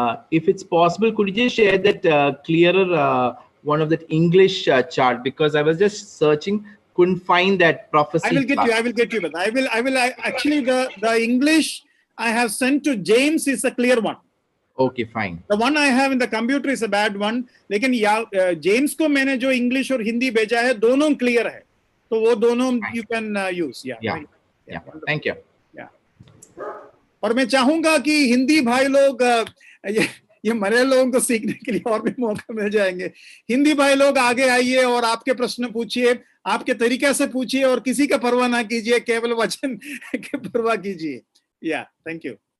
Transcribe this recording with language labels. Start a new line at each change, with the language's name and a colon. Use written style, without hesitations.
English: If it's possible, could you just share that clearer one of that English chart? Because I was just searching, couldn't find that prophecy. I will get you. But I will actually the English I have sent to James is a clear one. Okay, fine. The one I have in the computer is a bad one.
Hindi: लेकिन James को मैंने जो English और हिंदी भेजा है, दोनों clear है. तो वो दोनों
English: you can use. Yeah. Thank you. Yeah.
Hindi: और मैं चाहूंगा कि हिंदी भाई लोग ये मरे लोगों को सीखने के लिए और भी मौका मिल जाएंगे। हिंदी भाई लोग आगे आइए और आपके प्रश्न पूछिए, आपके तरीके से पूछिए और किसी का परवाह ना कीजिए, केवल वचन की परवाह कीजिए। या थैंक यू।